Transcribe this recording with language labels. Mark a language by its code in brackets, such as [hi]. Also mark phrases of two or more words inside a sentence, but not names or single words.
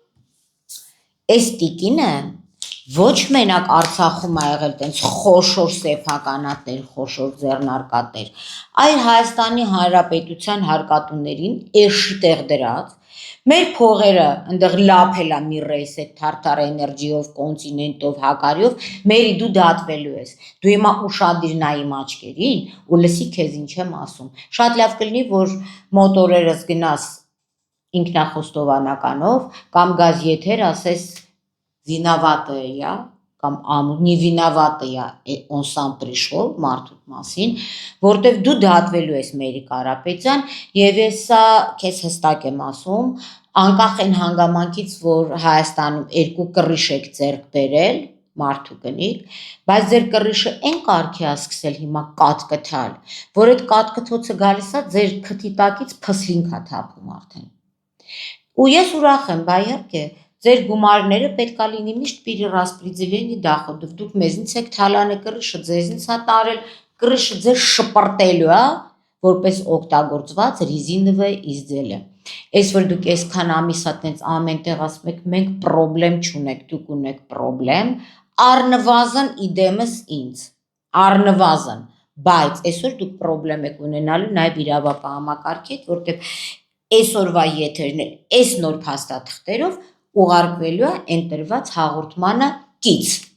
[hy] այս տիկինը ոչ մենակ Արցախում ա եղել տենց խոշոր սեփականատեր, խոշոր ձեռնարկատեր, այլ Հայաստանի Հանրապետության հարկատուներին էշի տեղ դրած, մեր փողերը ընդեղ լափել է մի ռեյս այդ Թարթար Էներջիով, Կոնտինենտով, Հակարիով, մերի դու դատվելու ես, դու հիմա ուշադիր նայ իմ աչքերին ու լսի քեզ ինչ եմ ասում, շատ լավ կլինի, որ մոտ օրերս գնաս ինքնախոստովանականով կամ գազ եթեր ասես [ru] виновата я, [hy] կամ [ru] не виновата я, он сам пришел [hy] մարդուց մասին, որտեվ դու դատվելու ես Մերի Կարապետյան եւ ես սա քեզ հստակ եմ ասում, անկախ այն հանգամանքից, որ Հայաստանում երկու կռիչ եք ձեռք բերել, մարդու կնիկ, բայց ձեր կռիչը այն կարգի է սկսել հիմա կատկթալ, որ այդ կատկթոցը գալիս է ձեր քթի տակից փսլինք է թափում արդեն։ Ու ես ուրախ եմ, բայ իհարկե ձեր գումարները պետքա լինի միշտ [ru] перераспределение доходов, [hy] դուք մեզնից եք թալանը կռիչը, ձեզնից է տարել, կռիչը ձեզ շպրտելու է, որպես օգտագործված [ru] резиновое изделие։ [hy] Այս որ դուք այսքան ամիս է տենց ամեն տեղ ասում եք, մենք պրոբլեմ չունենք, դուք ունեք պրոբլեմ, առնվազն իդեմս ինձ, առնվազն, բայց այսօր դուք պրոբլեմ եք ունենալու նաև իրավապահ համակարգի հետ, որտեղ այսօրվա եթերն էլ այս նոր փաստաթղթերով ուղարկվելու է ընտրված հաղորդմանը կից։